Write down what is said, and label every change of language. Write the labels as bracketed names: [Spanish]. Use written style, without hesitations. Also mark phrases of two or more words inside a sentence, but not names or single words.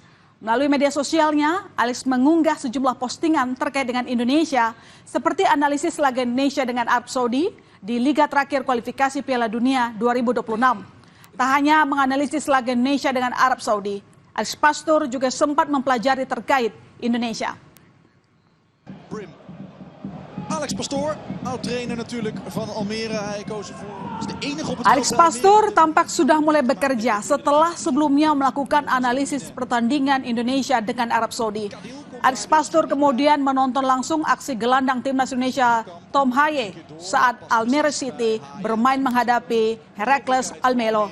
[Indonesian] Melalui media sosialnya, Alex mengunggah sejumlah postingan terkait dengan Indonesia, seperti analisis laga Indonesia dengan Arab Saudi di Liga terakhir kualifikasi Piala Dunia 2026. Tak hanya menganalisis laga Indonesia dengan Arab Saudi, Alex Pastur juga sempat mempelajari terkait Indonesia. [Dutch] Alex Pastoor, oud-trainer natuurlijk van Almere. Hij koos ervoor. Is de enige op het [Indonesian] Alex Pastur tampak sudah mulai bekerja setelah sebelumnya melakukan analisis pertandingan Indonesia dengan Arab Saudi. Alex Pastur kemudian menonton langsung aksi gelandang timnas Indonesia Tom Haye saat Almere City bermain menghadapi Heracles Almelo.